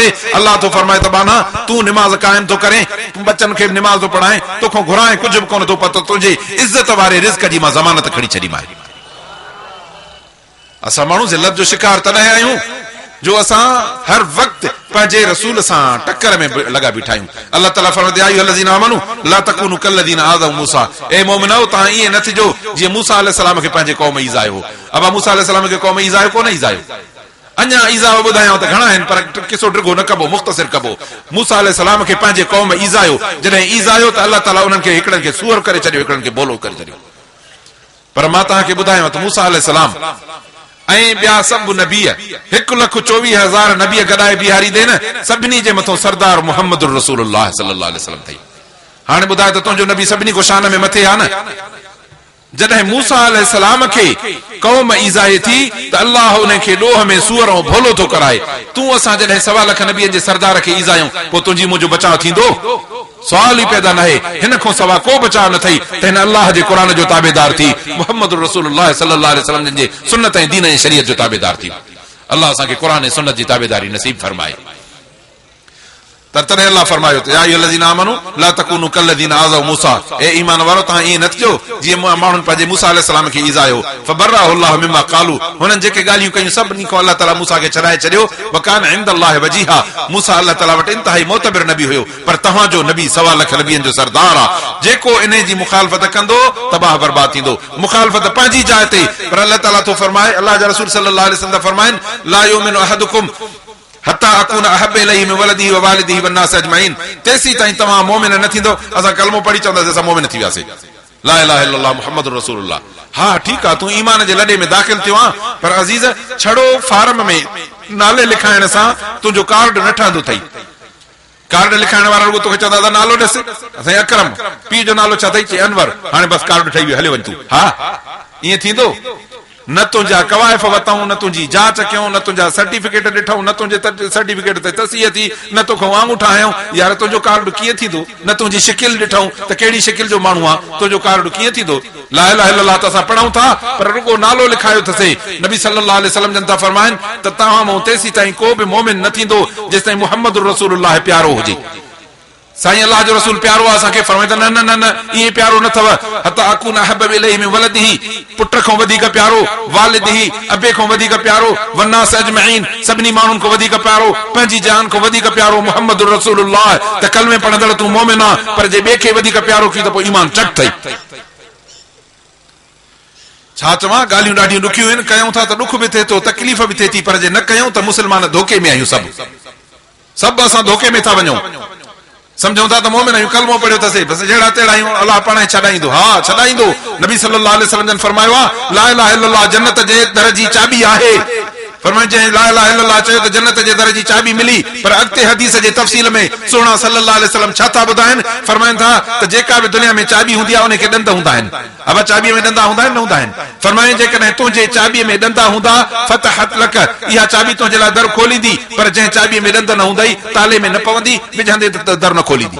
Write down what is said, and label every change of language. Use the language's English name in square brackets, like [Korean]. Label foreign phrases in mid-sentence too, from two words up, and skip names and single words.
[Sindhi] अल्लाह तो फरमाए त बाना तू निमाज़ कायम तो करे, बच्चन खे निमाज़ तो पढ़ाए, तोखो घुराए कुछ भी कोन तो पतो, तुंहिंजे इज्जत वारे रिज़्क जी मां ज़मानत खणी छॾी मां। असां माण्हू ज़िल्लत जो शिकार तॾहिं आहियूं जो असां हर वक्त पंहिंजे रसूल सां टक्कर में लगा बीठा आहियूं। अल्लाह ताला फरमाते आयो [Arabic] الذين آمنوا لا تكونوا كالذين آذوا موسى, [Sindhi] ए मोमिनो तव्हां ईअं न थिजो जीअं मूसा अलैहिस्सलाम खे पंहिंजे क़ौम ईज़ायो हो। अबा मूसा अलैहिस्सलाम खे क़ौम ईज़ायो कोन ईज़ायो, अञा ईज़ा ॿुधायांव त घणा आहिनि पर किसो ड्रिगो न कबो, मुख़्तसिर कबो। मूसा अलैहिस्सलाम खे पंहिंजे क़ौम ईज़ायो, जॾहिं ईज़ायो त अल्लाह ताला उन्हनि खे हिकिड़नि खे सूअर करे छॾियो, हिकिड़नि खे बोलो करे छॾियो। पर मां तव्हांखे ॿुधायांव त मूसा अलैहिस्सलाम ऐं ॿिया सभु नबी 1,24,000 नबी गॾाए बिहारी दे न, सभिनी जे मथां सरदार मुहम्मद रसूलुल्लाह [Arabic] صلى الله عليه وسلم [Sindhi] थई। हाणे ॿुधाए त तुंहिंजो नबी सभिनी को शान में मथे आहे न। जॾहिं मूसा अलैहिस्सलाम खे क़ौम ईज़ाए थी त अल्लाह उन खे ॾोह में सूअर ऐं भोलो थो कराए, तूं असां जॾहिं 1.25 लख नबीअ जे सरदार खे ईज़ायूं पोइ तुंहिंजी मुंहिंजो बचाव थींदो? सवाल ही पैदा न है। हिन खां सवा को बचाव न थई त हिन अल्लाह जे क़ुरान जो ताबेदार थी, मुहम्मद रसूलुल्लाह [Arabic] صلى الله عليه وسلم [Sindhi] जे सुन्नत ऐं दीन ऐं शरीयत जो ताबेदार थी। अल्लाह असांखे क़ुरान ऐं सुन्नत जी ताबेदारी नसीब फरमाए। तॾहिं अल्लाह फरमायो [Arabic] يا أيها الذين آمنوا لا تكونوا كالذين آذوا موسى, [Sindhi] ए ईमान वारो तव्हां ईअं न थिजो जीअं माण्हुनि पंहिंजे मूसा अलैहिस्सलाम खे ईज़ायो। [Arabic] فبرأه الله مما قالوا, [Sindhi] हुननि जेके ॻाल्हियूं कयूं सभिनी खां अल्लाह ताला मूसा खे छॾाए छॾियो। [Arabic] وكان عند الله وجيها, [Sindhi] मूसा अल्लाह ताला वटि इंतहाई मोतबिर नबी हुयो, पर तव्हांजो नबी 1.25 लख नबियनि जो सरदार आहे। जेको इन जी मुखालफ़त कंदो तबाह बर्बाद थींदो। मुखालफ़त पंहिंजी जाइ ते, पर अल्लाह ताला तो फरमाए, अल्लाह जा रसूल [Arabic] صلى الله عليه وسلم फरमाइनि لا يؤمن أحدكم حتى أكون أحب إليه من ولده ووالده والناس أجمعين, [Sindhi] तेसी ताईं तव्हां मोमिन न थींदो। असां कलमो पढ़ी चवंदासीं असां मोमिन थी वियासीं, [Arabic] لا إله إلا الله محمد رسول الله. [Sindhi] हा ठीकु आहे, तूं ईमान जे लॾे में दाख़िल थियो आहे, पर अज़ीज़ छड़ो फार्म में नाले लिखाइण सां तुंहिंजो कार्ड न ठहंदो अथई। कार्ड लिखाइण वारा रुगो तोखे चवंदा था नालो ॾिस, असां अकरम, पीउ जो नालो छा अथई? चई अनवर। हाणे बसि कार्ड ठही वियो, हले वञ तूं। हा ईअं थींदो? न तुंहिंजा कवाइफ वरितऊं, न तुंहिंजी जांच कयूं, न तुंहिंजा सर्टिफिकेट ॾिठऊं, न तुंहिंजे सर्टिफिकेट ते तस्सीह थी, न तोखां आंगूठा हयूं। यार तुंहिंजो कार्ड कीअं थींदो? न तुंहिंजी शिकिल ॾिठऊं त कहिड़ी शिकिल जो माण्हू आहे, तुंहिंजो कार्ड कीअं थींदो? [Arabic] لا إله إلا الله [Sindhi] त असां पढ़ूं था, पर रुगो नालो लिखायो अथसीं। नबी [Arabic] صلى الله عليه وسلم [Sindhi] जन था फरमाइनि त तव्हां मां तेसी ताईं को बि मोमिन न थींदो जेसि ताईं मुहम्मद रसूलुल्लाह प्यारो हुजे। साईं अल्लाह जो रसूल प्यारो आहे, असांखे फरमाए न न न न ईअं प्यारो न अथव। [Arabic] حتى أكون أحب إليه من ولده, [Sindhi] पुट खां वधीक प्यारो, वालिदिही अबे खां वधीक प्यारो, [Arabic] والناس أجمعين [Sindhi] सभिनी माण्हुनि खां वधीक प्यारो, पंहिंजी जान खां वधीक प्यारो मुहम्मद रसूलुल्लाह। त कलमे पढ़ंदड़ तूं मोमिन आहे, पर जे ॿिए खे वधीक प्यारो की त पोइ ईमान चट अथई। छा चवां, ॻाल्हियूं ॾाढियूं ॾुखियूं आहिनि, कयूं था त ॾुख बि थिए थो, तकलीफ़ बि थिए थी, पर जे न कयूं त मुस्लमान धोखे में आहियूं। सभु असां धोखे में था वञूं। समझूं था त मोमिन आहियूं, कलमो पढ़ियो अथसीं, बसि जहिड़ा तेड़ा आहियूं, अल्लाह पाण छॾाईंदो। हा छॾाईंदो। नबी [Arabic] صلى الله عليه وسلم [Sindhi] जन फरमायो आहे [Arabic] لا إله إلا الله [Sindhi] जन्नत जे दर जी चाबी आहे। फरमाए जंहिं [Arabic] لا إله إلا الله [Sindhi] चयो त जन्नत जे दर जी चाबी मिली। पर अॻिते हदीस जे तफ़सील में सोना [Arabic] صلى الله عليه وسلم [Sindhi] छा था ॿुधाइनि? फरमाइनि था त जेका बि दुनिया में चाबी हूंदी आहे उनखे ॾंद हूंदा आहिनि। अब चाबीअ में ॾंदा हूंदा आहिनि न हूंदा आहिनि? फरमाए जेकॾहिं तुंहिंजे चाबीअ में ॾंदा हूंदा [Arabic] فتحت لك, [Sindhi] इहा चाबी तुंहिंजे लाइ दर खोलींदी, पर जंहिं चाबीअ में ॾंद न हूंदई ताले में न पवंदी, विझंदे त दर न खोलींदी।